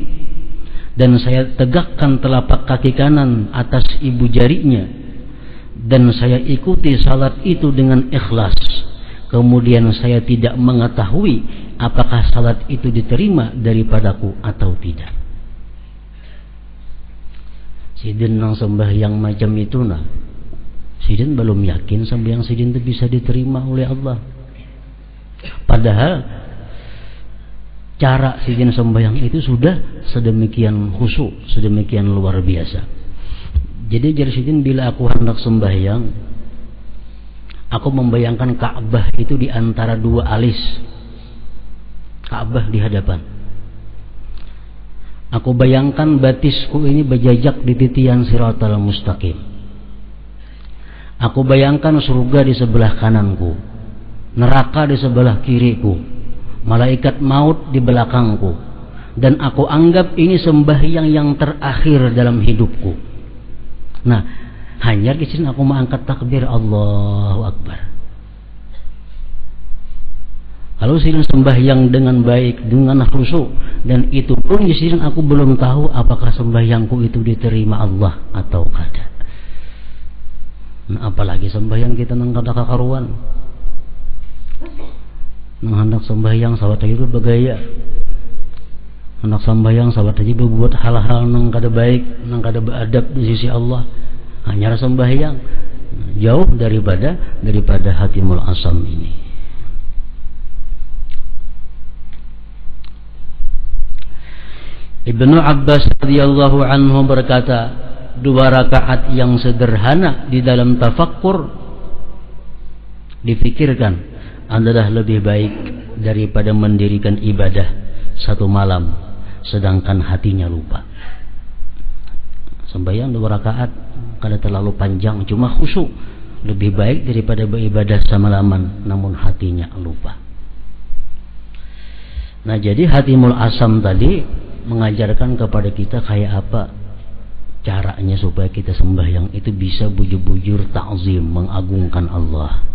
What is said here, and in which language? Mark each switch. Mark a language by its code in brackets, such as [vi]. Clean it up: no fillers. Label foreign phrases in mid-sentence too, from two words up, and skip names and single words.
[id] Dan saya tegakkan telapak kaki kanan atas ibu jarinya. Dan saya ikuti salat itu dengan ikhlas. Kemudian saya tidak mengetahui apakah salat itu diterima daripadaku atau tidak. [bjn] Sidin nang sembahyang macam itu nah, sidin belum yakin sembahyang sidin itu bisa diterima oleh Allah. [id] Padahal cara sidin sembahyang itu sudah sedemikian khusyuk, sedemikian luar biasa. Jadi jar sidin, bila aku hendak sembahyang, aku membayangkan Ka'bah itu di antara dua alis. Ka'bah di hadapan. Aku bayangkan batisku ini berjajak di titian Siratal Mustaqim. Aku bayangkan surga di sebelah kananku, neraka di sebelah kiriku, malaikat maut di belakangku, dan aku anggap ini sembahyang yang terakhir dalam hidupku. Nah, hanya di sini aku mengangkat takbir [ar] Allahu Akbar. [id] Kalau sidin sembahyang dengan baik, dengan khusyuk, dan itu pun di sini aku belum tahu apakah sembahyangku itu diterima Allah atau tidak. Nah, apalagi sembahyang kita [bjn] nang kada kakaruan, [id] nang hendak sembahyang sahabat itu bergaya, hendak sembahyang sahabat aja berbuat hal-hal [bjn] nang kada baik, nang kada beradab [id] di sisi Allah. Hanya sembahyang jauh daripada hatimul asam ini. Ibnu Abbas radhiyallahu anhu berkata, 2 rakaat yang sederhana di dalam tafakkur dipikirkan adalah lebih baik daripada mendirikan ibadah 1 malam sedangkan hatinya lupa. Sembahyang 2 rakaat kada terlalu panjang, cuma khusyuk, lebih baik daripada beribadah semalaman namun hatinya lupa. Nah, jadi hatimul asam tadi mengajarkan kepada kita kayak apa caranya supaya kita sembahyang itu bisa [bjn] bujur-bujur [id] ta'zim, mengagungkan Allah.